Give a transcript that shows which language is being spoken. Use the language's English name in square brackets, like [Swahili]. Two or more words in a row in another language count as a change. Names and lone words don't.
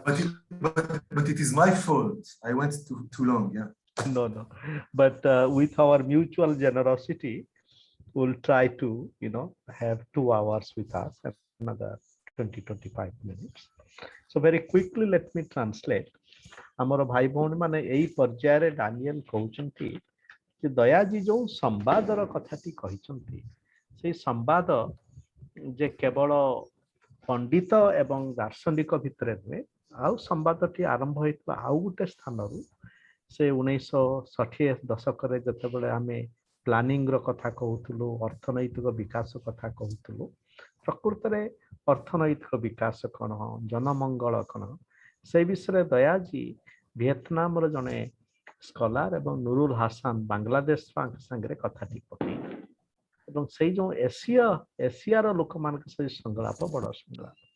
[English] But it is my fault. I went too long, yeah. No. But with our mutual generosity, we'll try to, have 2 hours with us, another 20-25 minutes. So very quickly, let me translate. [Odia] ଆମର ଭାଇ ଭଉଣୀ ମାନେ ଏଇ ପର୍ଯ୍ୟାୟରେ Daniel କହୁଛନ୍ତି ଯେ ଦୟାଜୀ ଯୋ ସମ୍ବାଦର କଥାଟି କହିଛନ୍ତି ସେ ସମ୍ବାଦ ଯେ କେବଳ ପଣ୍ଡିତ ଏବଂ ଦାର୍ଶନିକ ଭିତର ନୁହେଁ ଆଉ ସମ୍ବାଦଟି ଆରମ୍ଭ ହୋଇଥିବା ଆଉ ଗୋଟେ ସ୍ଥାନରୁ ସେ 1960 ଦଶକ ଯେତେବେଳେ ଆମେ ପ୍ଲାନିଂ ର କଥା କହୁଥିଲୁ ଅର୍ଥନୈତିକ ବିକାଶ କଥା କହୁଥିଲୁ ପ୍ରକୃତ ରେ ଅର୍ଥନୈତିକ ବିକାଶ କେଉଁ ଜନମଙ୍ଗଳ କେଉଁ ସେ ବିଷୟ ଦୟାଜୀ ଭିଏତନାମ ର ଜଣେ ସ୍କଲାର ଏବଂ ନୂରୁଲ ହାସନ ବାଂଲାଦେଶ ସଙ୍ଗେ କଥାଟି ପକାଇ ଏବଂ ସେ ଯୋ ଏସିଆ ର ଲୋକ ମାନେ ସେ ସଂଳାପ ବଡ଼ ସଂଳାପ